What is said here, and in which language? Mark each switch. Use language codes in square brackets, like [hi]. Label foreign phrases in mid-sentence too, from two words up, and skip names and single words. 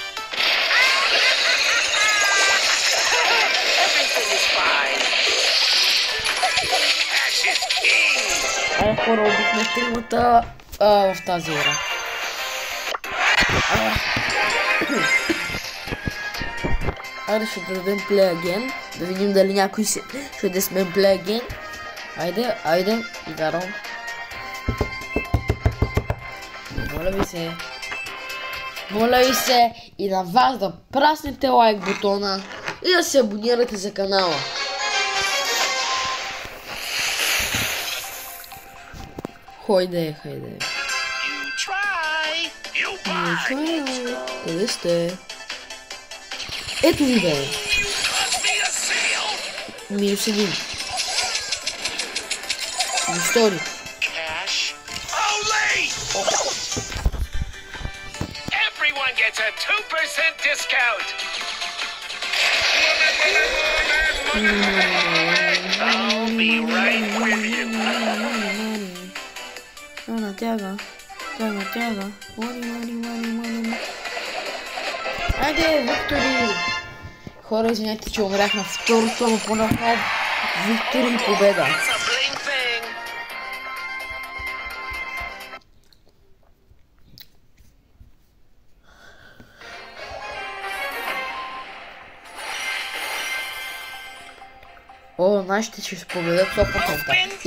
[bg] Айде хора, убихме тримата в тази игра. Айде ще дадем [en] play again. [bg] Да видим дали някой ще да сме [en] play again. [bg] Айде, идарам. Моля ви се и на вас да праснете лайк бутона и да се абонирате за канала. Хайде. Къде сте? Ето ви бе. Минус 1. Стори. [en] Everyone gets a 2% discount. I'll be right with you. [bg] Тяга. Айде, Виктори! Хора, извиняйте, че умрях на второто, но по-напред Виктори и победа. О, нашите ще се победят 100%.